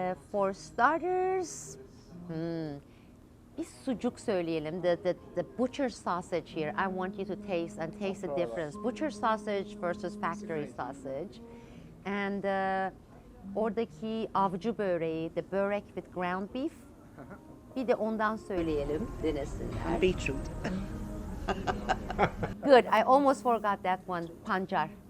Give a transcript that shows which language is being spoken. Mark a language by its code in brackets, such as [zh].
[en] For starters, [tr] bir sucuk söyleyelim. [en] The butcher sausage here. I want you to taste the difference. Butcher sausage versus factory sausage. And [tr] oradaki avcı böreği, [en] the börek with ground beef. [tr] Bir de ondan söyleyelim, denesinler. [en] Beetroot. Good, I almost forgot that one, pancar.